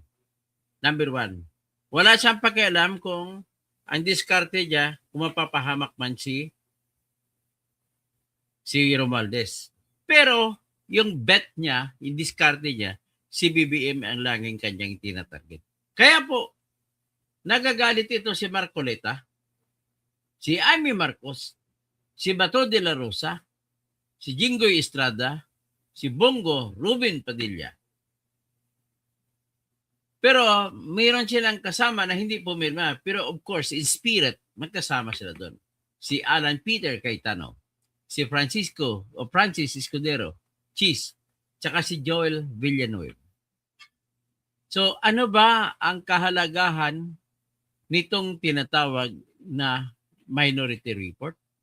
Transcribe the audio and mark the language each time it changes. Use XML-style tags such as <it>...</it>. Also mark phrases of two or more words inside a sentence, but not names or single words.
<tl>Number one, wala siyang pakialam kung ang diskarte niya kung mapapahamak man si Romualdez. Pero yung bet niya, yung diskarte niya, si BBM ang laging kanyang tinatarget. Kaya po, nagagalit ito si Marcoleta, si Amy Marcos, si Bato de la Rosa, si Jinggoy Estrada, si Bongo Ruben Padilla. Pero mayroon silang kasama na hindi pumirma.</tl> <en>Pero of course, in spirit,</en> <tl>magkasama sila doon. Si Alan Peter Cayetano, si Francis Escudero, Cheese, tsaka si Joel Villanueva. So ano ba ang kahalagahan nitong tinatawag na</tl> <en>minority report?</en>